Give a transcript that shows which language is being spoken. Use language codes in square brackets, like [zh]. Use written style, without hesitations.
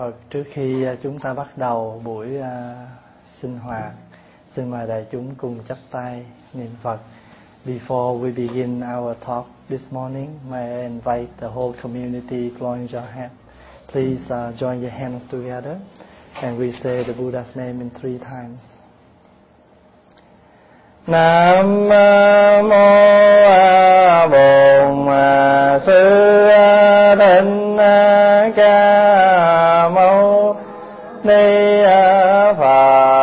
[vi] Trước khi chúng ta bắt đầu buổi sinh hoạt Xin mời đại chúng cùng chắp tay niệm Phật. [en] Before we begin our talk this morning, may I invite the whole community join your hands. Please join your hands together and we say the Buddha's name in 3 times. [vi] Nam mô A Bổn Sư Thích Ca Mâu Ni Phật.